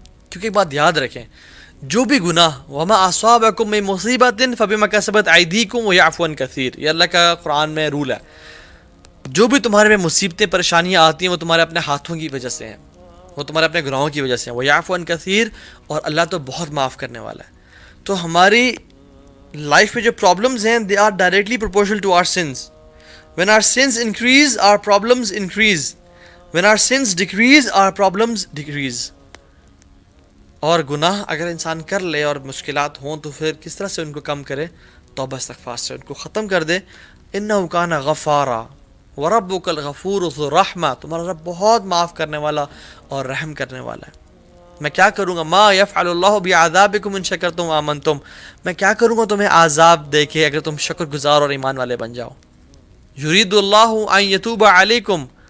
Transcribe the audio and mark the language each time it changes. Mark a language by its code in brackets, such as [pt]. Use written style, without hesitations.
[ur] کیونکہ ایک بات یاد رکھیں، جو بھی گناہ [ar] وَمَا أَصَابَكُم مِّن مُّصِيبَةٍ فَبِمَا كَسَبَتْ أَيْدِيكُمْ وَيَعْفُو عَن كَثِيرٍ، [ur] یہ اللہ کا قرآن میں رول ہے، جو بھی تمہارے میں مصیبتیں پریشانیاں آتی ہیں وہ تمہارے اپنے ہاتھوں کی وجہ سے ہیں، وہ تمہارے اپنے گناہوں کی وجہ سے ہیں۔ [ar] وَيَعْفُو عَن كَثِيرٍ، [ur] اور اللہ تو بہت معاف کرنے والا ہے۔ تو ہماری لائف میں جو پرابلمز ہیں [en] they are directly proportional to our sins. When our sins increase, our problems increase. When our sins decrease, our problems decrease. [ur] اور گناہ اگر انسان کر لے اور مشکلات ہوں تو پھر کس طرح سے ان کو کم کرے؟ توبہ استغفار سے ان کو ختم کر دے۔ [ar] إِنَّهُ كَانَ غَفَّارًا وَرَبُّكَ الْغَفُورُ ذُو الرَّحْمَةِ، [ur] تمہارا رب بہت معاف کرنے والا اور رحم کرنے والا ہے۔ میں کیا کروں گا؟ [ar] ما يفعل اللہ بعذابکم ان شکرتم وآمنتم، [ur] میں کیا کروں گا تمہیں عذاب دے کے اگر تم شکر گزار اور ایمان والے بن جاؤ۔ [ar] یرید اللہ ان یتوب علیکم،